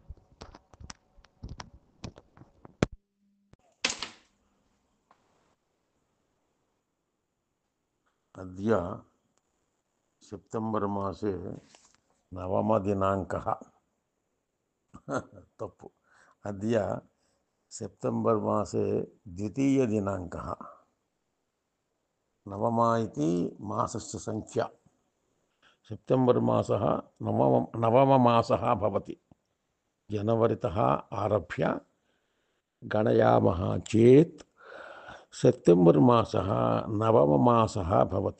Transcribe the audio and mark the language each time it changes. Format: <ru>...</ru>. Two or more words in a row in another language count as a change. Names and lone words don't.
<sa>अद्य सेप्टेम्बर् मासे नवमदिनांकः. తప్పు. अद्य सेप्टेम्बर् मासे द्वितीयदिनांकः. నవమ इति मासस्य संख्या. सेप्टेम्बर् मासः नवममासः भवति. जनवरितः आरभ्य गणयामः चेत् सेप्टेम्बर् मासः नवममासः भवति.</sa>